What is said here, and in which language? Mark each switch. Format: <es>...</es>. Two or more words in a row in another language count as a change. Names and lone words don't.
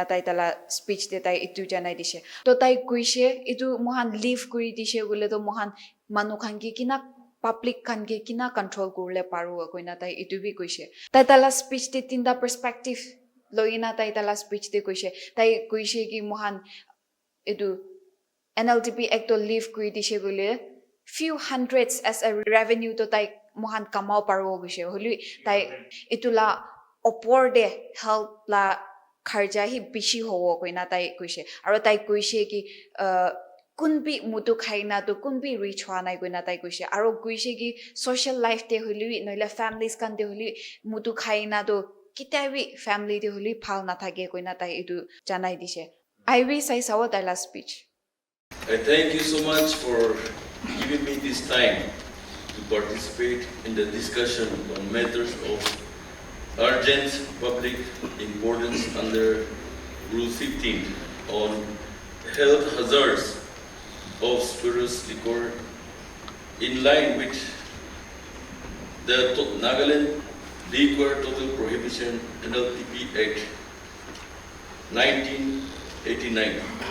<nag>tai tala speech te tai itu janai dishe to tai koise itu mohan leave kuri dishe gole to mohan manukhan ki kina public kan ke kina control kurle paru koina tai itu bi koise tai tala speech te tinda perspective loina tai tala speech te koise ki mohan itu NLTP Act to leave kuri dishe gole</nag> <en>few hundreds as a revenue</en> <nag>to tai mohan kamao paru koise holi tai itula opor de help la kharja hi bishi howo koina tai koise aro tai koise ki kunbi mutu khaina to kunbi reach hwa nai koina tai koise aro koise ki social life te holi noila families kan te holi mutu khaina to kitabi family te holi phal na thake koina tai itu janai dise</nag> <en>I wish I saw that last speech. I thank you so much for giving me this time to participate in the discussion on matters of urgent public importance under Rule 15 on health hazards of spirituous liquor in line with the Nagaland Liquor Total Prohibition NLTP Act 1989.</en>